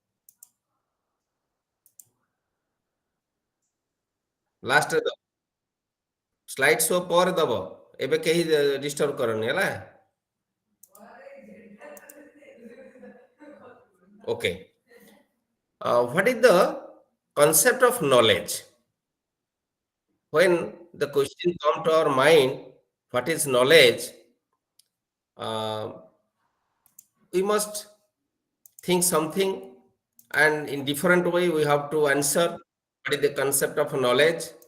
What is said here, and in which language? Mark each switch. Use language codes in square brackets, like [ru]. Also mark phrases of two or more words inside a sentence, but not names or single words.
[or] ଲାଷ୍ଟରେ ଦବ [en] slide show [or] ପରେ ଦବ ଏବେ କେହି ଡିଷ୍ଟର୍ବ କରନି ହେଲା ଓକେ [en] what is the concept of knowledge? When the question come to our mind, what is knowledge? We must think something, and in different way we have to answer what is the concept of knowledge.